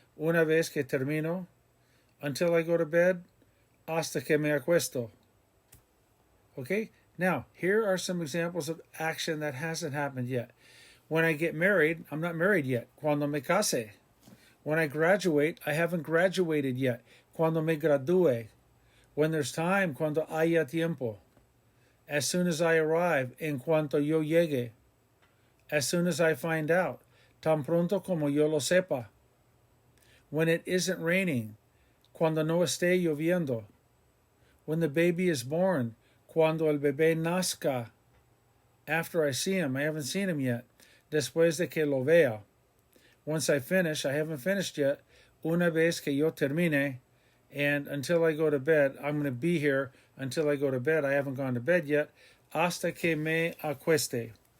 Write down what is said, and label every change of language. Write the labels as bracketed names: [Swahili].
[Spanish] Una vez que termino. [English] Until I go to bed. [Spanish] Hasta que me acuesto. [English] Okay? Now, here are some examples of action that hasn't happened yet. When I get married, I'm not married yet. [Spanish] Cuando me case. [English] When I graduate, I haven't graduated yet. [Spanish] Cuando me gradúe. [English] When there's time, [Spanish] cuando haya tiempo. [English] As soon as I arrive, [Spanish] en cuanto yo llegue. [English] As soon as I find out, [Spanish] tan pronto como yo lo sepa. [English] When it isn't raining, [Spanish] cuando no esté lloviendo. [English] When the baby is born, [Spanish] cuando el bebé nazca. [English] After I see him, I haven't seen him yet. [Spanish] Después de que lo vea. [English] Once I finish, I haven't finished yet. [Spanish] Una vez que yo termine. [English] And until I go to bed, I'm going to be here until I go to bed. I haven't gone to bed yet. [Spanish] Hasta que me acueste.